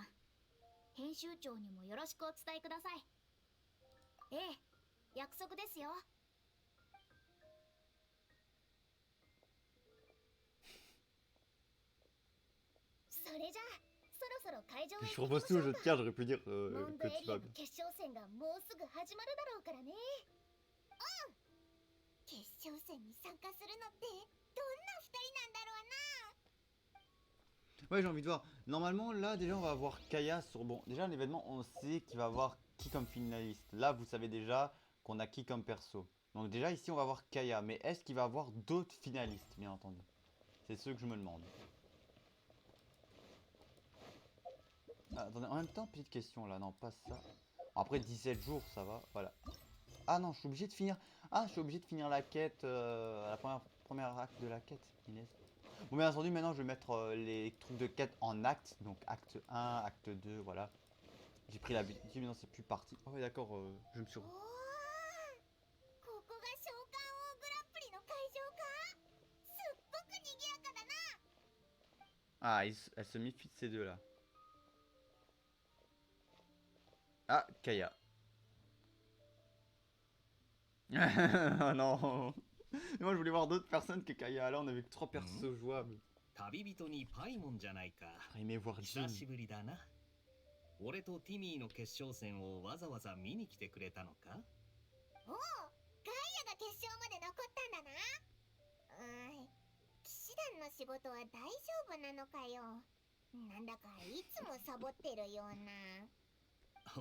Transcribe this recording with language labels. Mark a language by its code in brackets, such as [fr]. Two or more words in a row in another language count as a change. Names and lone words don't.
[ja] 編集長にもよろしくお伝えください。ええ、約束ですよ。それじゃあそろそろ会場へ [fr] Je [ja] 行きま [fr] repose [ja] し [fr] tout [ja] ょ [fr] au [ja] う [fr] jeu [ja] か。 [fr] de cartes, j'aurais pu dire [ja] モンド [fr] que [ja] エ [fr] tu [ja] リア [fr] vas [ja] の [fr] bien. [ja] 決勝戦がもうすぐ始まるだろうからね。決勝戦に参加するのってどんな二人なんだろうな。 [fr] Ouais, j'ai envie de voir. Normalement, là, déjà, on va avoir Kaya sur. Bon, déjà, l'événement, on sait qu'il va avoir qui comme finaliste. Là, vous savez déjà qu'on a qui comme perso. Donc, déjà, ici, on va avoir Kaya. Mais est-ce qu'il va avoir d'autres finalistes, bien entendu? C'est ce que je me demande. Ah, attendez, en même temps, petite question là. Non, pas ça. Après 17 jours, ça va. Voilà. Ah non, je suis obligé de finir. Ah, je suis obligé de finir la quête. À la première acte de la quête. Inès. Bon, bien entendu, maintenant je vais mettre les trucs de quête en acte. Donc acte 1, acte 2, voilà. J'ai pris l'habitude, maintenant c'est plus parti. Oh, ouais, d'accord, je me suis. [ja] おー、ここが召喚王グランプリの会場か。すっごく賑やかだな。 [fr] Ah, elle se méfie de ces deux là. Ah, Kaya. Oh non. Moi je voulais voir d'autres personnes que Kaya. Là on avait que 3 persos jouables. [ja] 旅人にパイモンじゃないか。 [fr] J'aurais aimé voir [ja] 久 [fr] Jin. [ja] しぶりだな。俺とティミーの決勝戦をわざわざ見に来てくれたのか？おお、ガイアが決勝まで残ったんだな。騎士団の仕事は大丈夫なのかよ。なんだかいつもサボってるような。